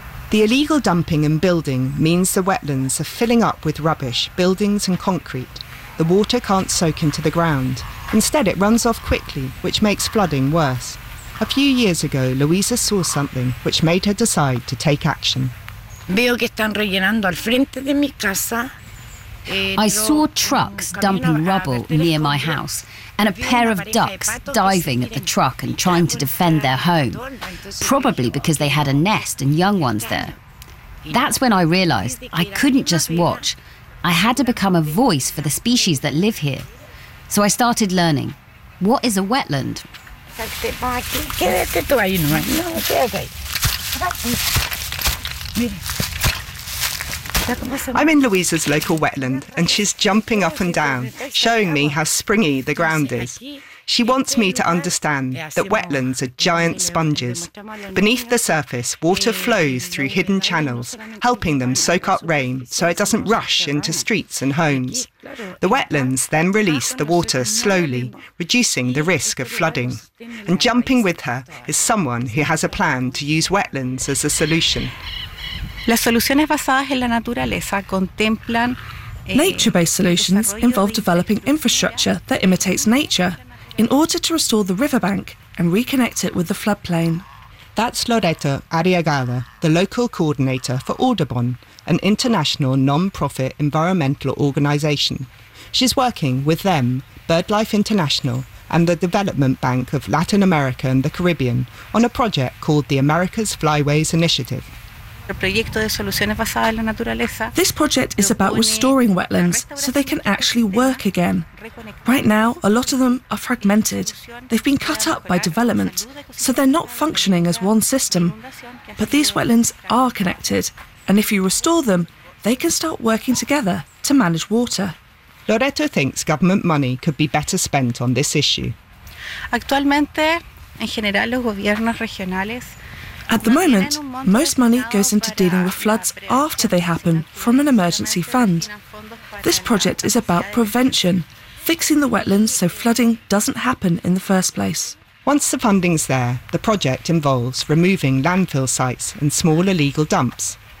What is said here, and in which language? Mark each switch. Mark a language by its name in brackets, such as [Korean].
[English] The illegal dumping and building means the wetlands are filling up with rubbish, buildings and concrete. The water can't soak into the ground. Instead, it runs off quickly, which makes flooding worse. A few years ago, Luisa saw something which made her decide to take action. [Spanish] Veo que están rellenando al frente de mi casa. [English] I saw trucks dumping rubble near my house and a pair of ducks diving at the truck and trying to defend their home, probably because they had a nest and young ones there. That's when I realized I couldn't just watch. I had to become a voice for the species that live here. So I started learning. What is a wetland? I'm in Luisa's local wetland and she's jumping up and down, showing me how springy the ground is. She wants me to understand that wetlands are giant sponges. Beneath the surface, water flows through hidden channels, helping them soak up rain so it doesn't rush into streets and homes. The wetlands then release the water slowly, reducing the risk of flooding. And jumping with her is someone who has a plan to use wetlands as a solution. [Spanish] Las soluciones basadas en la naturaleza contemplan. [English] Nature-based solutions involve developing infrastructure that imitates nature in order to restore the riverbank and reconnect it with the floodplain. That's Loreto Arriagada, the local coordinator for Audubon, an international non-profit environmental organization. She's working with them, BirdLife International, and the Development Bank of Latin America and the Caribbean on a project called the America's Flyways Initiative. This project is about restoring wetlands so they can actually work again. Right now, a lot of them are fragmented. They've been cut up by development, so they're not functioning as one system. But these wetlands are connected, and if you restore them, they can start working together to manage water. Loreto thinks government money could be better spent on this issue. [Spanish] Actualmente, en general, los gobiernos regionales. [English] At the moment, most money goes into dealing with floods after they happen from an emergency fund. This project is about prevention, fixing the wetlands so flooding doesn't happen in the first place. Once the funding's there, the project involves removing landfill sites and small illegal dumps.